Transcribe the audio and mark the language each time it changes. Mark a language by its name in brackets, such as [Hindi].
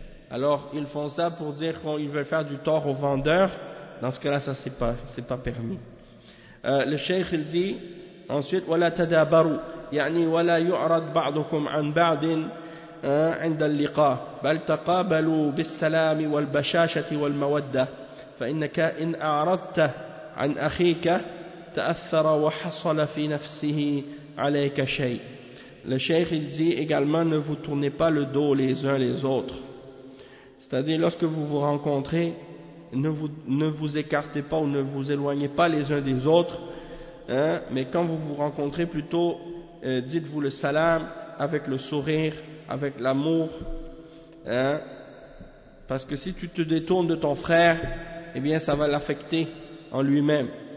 [French] Alors, ils font ça pour dire qu'ils veulent faire du tort aux vendeurs. Dans ce cas-là, ça c'est pas permis. Le cheikh il dit ensuite [Arabic] wala tadabaru, yani wala yu'rad ba'dukum an ba'din عند اللقاء بل تقابلوا بالسلام والبشاشة والمودة فإنك إن أعرضت عن أخيك تأثر وحصل في نفسه عليك شيء. [French] Le cheikh il dit également ne vous tournez pas le dos les uns les autres, c'est-à-dire lorsque vous vous rencontrez ne vous écartez pas ou ne vous éloignez pas les uns des autres mais quand vous vous rencontrez plutôt dites-vous le salam avec le sourire, avec l'amour, parce que si tu te détournes de ton frère, eh bien ça va l'affecter en lui-même.